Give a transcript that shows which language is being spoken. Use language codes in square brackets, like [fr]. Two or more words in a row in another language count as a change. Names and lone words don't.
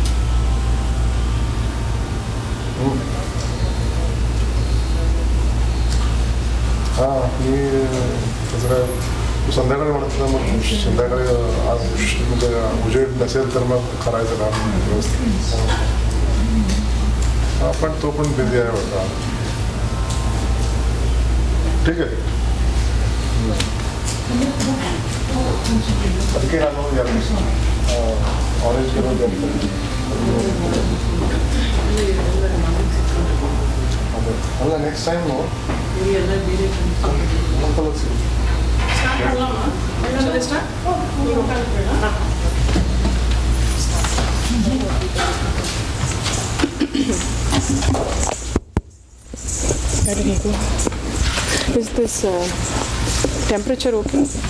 [mr] हां मी तसं काय तू संध्याकाळी म्हणत होता, मग संध्याकाळी आज म्हणजे उजेड नसेल तर मग करायचं काम व्यवस्थित. हां पण तो पण बिझी आहे बघा. ठीक आहे. [kn] ಅದಕ್ಕೆ ನಾನು [en] orange colour [kn] ಅದೇ ಅಲ್ಲ [en] next time colour [kn] ಸಿಗುತ್ತೆ. [en] Is this temperature okay?